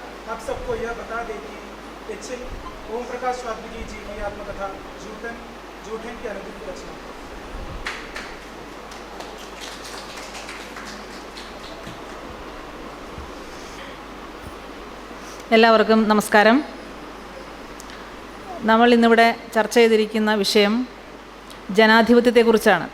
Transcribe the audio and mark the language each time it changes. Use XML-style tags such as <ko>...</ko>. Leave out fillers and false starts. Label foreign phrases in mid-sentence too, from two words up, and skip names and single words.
<hi>आप सबको यह बता दें कि एच.एल. ओम प्रकाश वाल्मीकि जी की आत्मकथा जूठन की अनुदित रचना।</hi> <ml>എല്ലാവർക്കും നമസ്കാരം. നമ്മൾ ഇന്നിവിടെ ചർച്ച ചെയ്തിരിക്കുന്ന വിഷയം ജനാധിപത്യത്തെക്കുറിച്ചാണ്.</ml>